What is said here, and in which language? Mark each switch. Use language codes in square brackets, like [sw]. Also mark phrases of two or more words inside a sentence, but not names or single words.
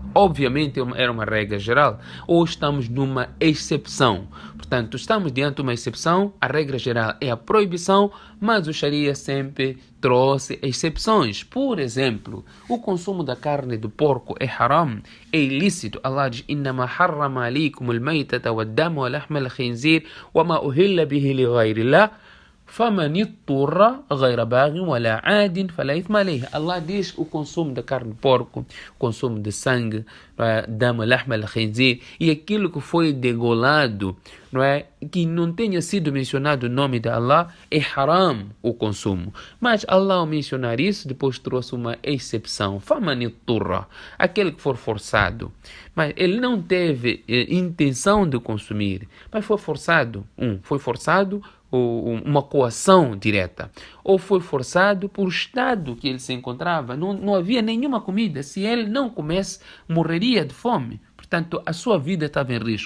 [pt] Obviamente era uma regra geral, ou estamos numa exceção. Portanto, estamos diante de uma exceção, a regra geral é a proibição, mas o Sharia sempre trouxe exceções. Por exemplo, o consumo da carne do porco é haram, é ilícito. Allah diz: [ar] إنما حرم عليكم الميتة والدم ولحم الخنزير وما أهل به لغير الله فمن اضطر غير باغ ولا عاد فلا إثم عليه. [pt] Allah diz o consumo da carne de porco, o consumo de sangue, [ar] دما، لحما، الخنزير, [pt] e aquilo que foi degolado, não é, que não tenha sido mencionado o nome de Allah, é haram o consumo. Mas Allah, ao mencionar isso, depois trouxe uma exceção. [ar] فمن اضطر, [pt] aquele que for forçado, mas ele não teve intenção de consumir, mas foi forçado. Foi forçado uma coação direta, ou foi forçado por estado que ele se encontrava, não havia nenhuma comida. Se ele não comesse, morreria de fome. Portanto, a sua vida estava em risco.